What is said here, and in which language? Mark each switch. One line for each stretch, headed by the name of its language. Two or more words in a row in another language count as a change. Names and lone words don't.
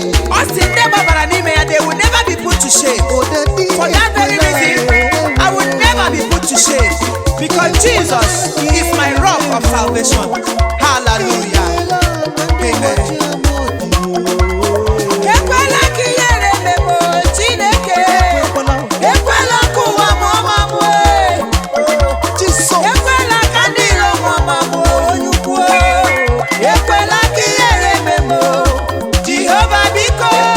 Igbo: Ọ sị ndị gbabara n'ime ya,
English: they will never be put to shame. For that very reason, I will never be put to shame. Because Jesus is my rock of salvation. Hallelujah. Amen.
Igbo: Ekwela ka ihere mee m, Chineke. Ekwela ka ụwa mụọ m amụ, e. Ekwela ka ndị iro mụọ m amụ, onye ukwu, e. Ekwela ka ihere mee m, Jehova biko.